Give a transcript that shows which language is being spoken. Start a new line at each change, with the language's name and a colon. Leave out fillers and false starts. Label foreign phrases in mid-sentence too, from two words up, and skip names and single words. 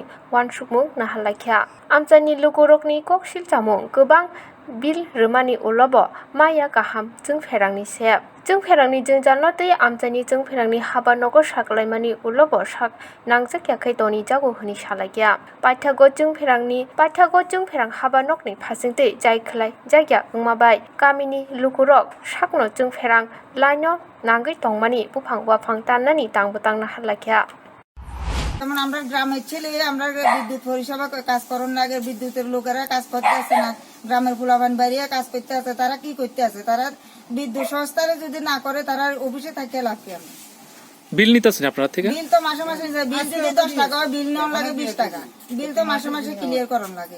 Kok Borok: Wan Sukmung Nahalakya Amjani Lukurokni Koksil Samwng Gobang Bil Romani Ulobo Maya Gaham Jung Ferangni Sep Jung Ferangni Jungjano Tei Amjani Jung Ferangni Haba Nogo Saklaimani Ulobo Sak Nangjakya Khai Toni Jago Huni Salakya Paithago Jung Ferang Haba Nokni Phasingtwi Jai Khulaijakya Wngma bai Kamini Lukurok Sakno Jung Ferang Laino Nangui Tongmani Buphang Wafang Tannani Tangbutang Nahalakya
Bangla: যেমন আমরা গ্রামের ছেলে আমরা বিদ্যুৎ পরিষেবা কাজ করার আগে বিদ্যুতের লোকেরা কাজ করতে আসে না গ্রামের ফুলাবান বাড়িয়া কাজ করতে আসে তারা কি করতে আসে তারা বিদ্যুৎ সংস্থারে যদি না করে তারা অফিসে থাকে লাগবে বিল নিতেছেন আপনারা থেকে বিল তো মাসে মাসে বিল যদি 10 টাকা বিল নেওয়া লাগে 20 টাকা বিল তো মাসে মাসে ক্লিয়ার করার লাগে